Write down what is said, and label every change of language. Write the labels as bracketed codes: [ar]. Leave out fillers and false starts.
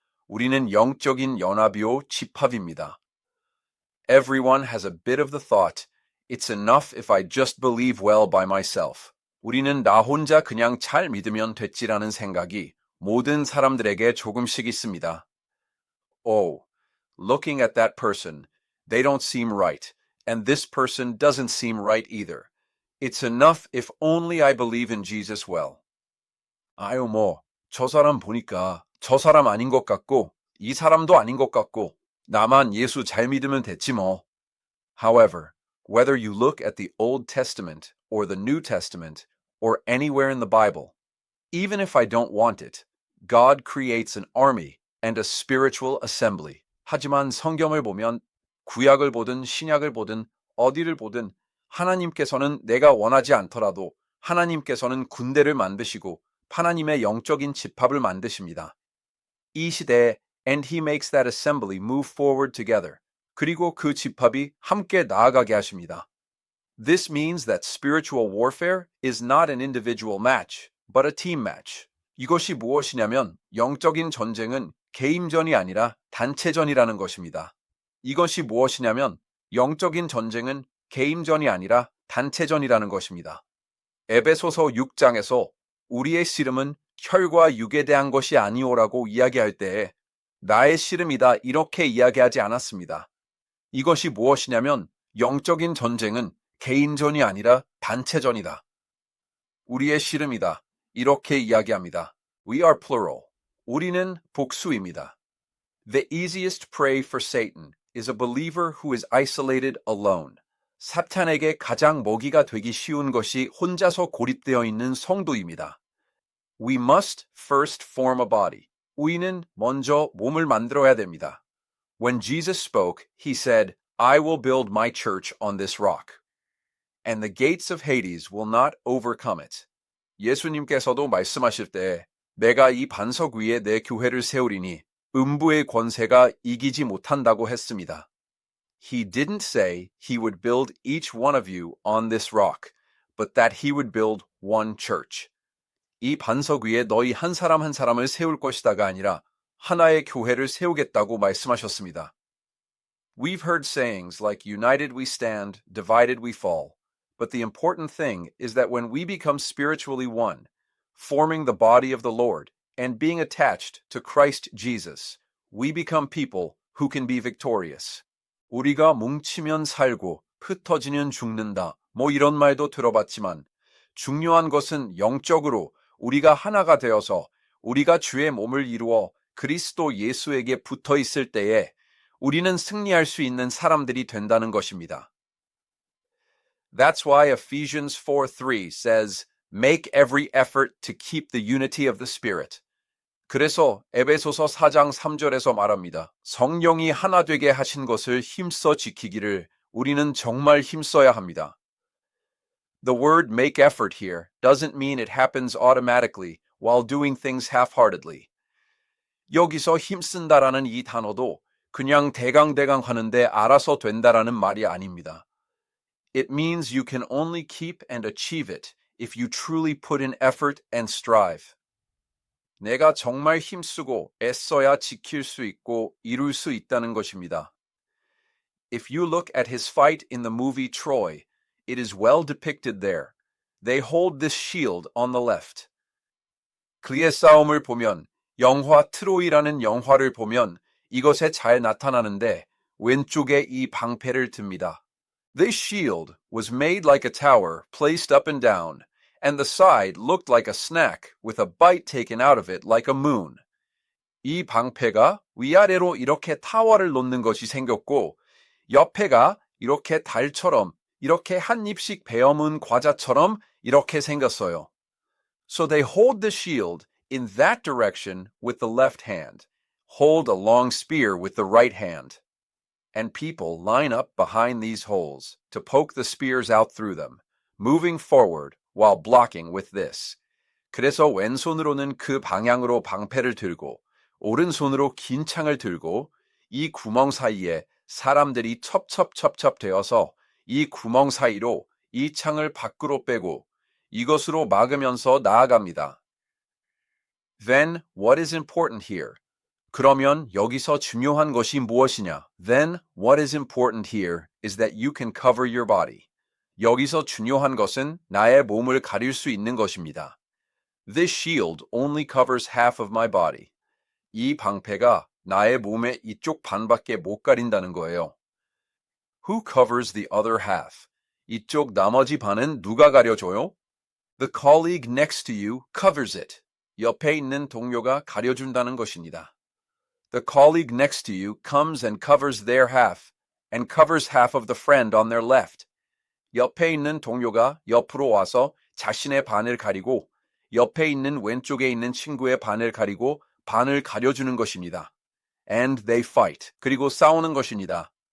[ko] 우리는 영적인 연합이요 집합입니다. [en] Everyone has a bit of the thought, it's enough if I just believe well by myself. [ko] 우리는 나 혼자 그냥 잘 믿으면 됐지라는 생각이 모든 사람들에게 조금씩 있습니다. [en] Oh, looking at that person, they don't seem right, and this person doesn't seem right either. It's enough if only I believe in Jesus well. [ko] 아유 저 사람 보니까 저 사람 아닌 것 같고 이 사람도 아닌 것 같고 나만 예수 잘 믿으면 됐지 뭐. [en] However, whether you look at the Old Testament or the New Testament or anywhere in the Bible, even if I don't want it, God creates an army and a spiritual assembly. [ko] 하지만 성경을 보면 구약을 보든 신약을 보든 어디를 보든 하나님께서는 내가 원하지 않더라도 하나님께서는 군대를 만드시고 하나님의 영적인 집합을 만드십니다. 이 시대에 [en] and he makes that assembly move forward together. [ko] 그리고 그 집합이 함께 나아가게 하십니다. [en] This means that spiritual warfare is not an individual match, but a team match. [ko] 이것이 무엇이냐면 영적인 전쟁은 개인전이 아니라 단체전이라는 것입니다. 이것이 무엇이냐면 영적인 전쟁은 개인전이 아니라 단체전이라는 것입니다. 에베소서 6장에서 우리의 씨름은 혈과 육에 대한 것이 아니오라고 이야기할 때에 나의 씨름이다 이렇게 이야기하지 않았습니다. 이것이 무엇이냐면 영적인 전쟁은 개인전이 아니라 단체전이다. 우리의 씨름이다 이렇게 이야기합니다. [en] We are plural. [ko] 우리는 복수입니다. [en] The easiest prey for Satan is a believer who is isolated alone. [ko] 사탄에게 가장 먹이가 되기 쉬운 것이 혼자서 고립되어 있는 성도입니다. [en] We must first form a body. [ko] 우리는 먼저 몸을 만들어야 됩니다. [en] When Jesus spoke, he said, I will build my church on this rock, and the gates of Hades will not overcome it. [ko] 예수님께서도 말씀하실 때 내가 이 반석 위에 내 교회를 세우리니 음부의 권세가 이기지 못한다고 했습니다. [en] He didn't say he would build each one of you on this rock, but that he would build one church. [ko] 이 반석 위에 너희 한 사람 한 사람을 세울 것이다가 아니라 하나의 교회를 세우겠다고 말씀하셨습니다. [en] We've heard sayings like united we stand, divided we fall. But the important thing is that when we become spiritually one, forming the body of the Lord and being attached to Christ Jesus, we become people who can be victorious. [ko] 우리가 뭉치면 살고 흩어지면 죽는다. 뭐 이런 말도 들어봤지만 중요한 것은 영적으로 우리가 하나가 되어서 우리가 주의 몸을 이루어 그리스도 예수에게 붙어 있을 때에 우리는 승리할 수 있는 사람들이 된다는 것입니다. [en] That's why Ephesians 4:3 says, Make every effort to keep the unity of the Spirit. [ko] 그래서 에베소서 4장 3절에서 말합니다. 성령이 하나 되게 하신 것을 힘써 지키기를 우리는 정말 힘써야 합니다. [en] The word make effort here doesn't mean it happens automatically while doing things half-heartedly. [ko] 여기서 힘쓴다라는 이 단어도 그냥 대강대강 하는데 알아서 된다라는 말이 아닙니다. [en] It means you can only keep and achieve it if you truly put in effort and strive. [ko] 내가 정말 힘쓰고 애써야 지킬 수 있고 이룰 수 있다는 것입니다. [en] If you look at his fight in the movie Troy, it is well depicted there. They hold this shield on the left. [ko] 그의 싸움을 보면 영화 트로이라는 영화를 보면 이것에 잘 나타나는데 왼쪽에 이 방패를 듭니다. [en] This shield was made like a tower placed up and down, and the side looked like a snack with a bite taken out of it like a moon. [ko] 이 방패가 위아래로 이렇게 타워를 놓는 것이 생겼고 옆에가 이렇게 달처럼 이렇게 한 입씩 베어문 과자처럼 이렇게 생겼어요. [en] So they hold the shield in that direction with the left hand, hold a long spear with the right hand. And people line up behind these holes to poke the spears out through them, moving forward while blocking with this. [ko] 그래서 왼손으로는 그 방향으로 방패를 들고 오른손으로 긴 창을 들고 이 구멍 사이에 사람들이 첩첩첩첩 되어서 이 구멍 사이로 이 창을 밖으로 빼고 이것으로 막으면서 나아갑니다. [en] Then what is important here? [ko] 그러면 여기서 중요한 것이 무엇이냐? [en] Then what is important here is that you can cover your body. [ko] 여기서 중요한 것은 나의 몸을 가릴 수 있는 것입니다. [en] This shield only covers half of my body. [ko] 이 방패가 나의 몸의 이쪽 반밖에 못 가린다는 거예요. [en] Who covers the other half? [ko] 이쪽 나머지 반은 누가 가려줘요? [en] The colleague next to you covers it. [ko] 옆에 있는 동료가 가려준다는 것입니다. [en] The colleague next to you comes and covers their half and covers half of the friend on their left. [ko] 옆에 있는 동료가 옆으로 와서 자신의 반을 가리고 옆에 있는 왼쪽에 있는 친구의 반을 가리고 반을 가려주는 것입니다. [en] And they fight. [ko] 그리고 싸우는 것입니다.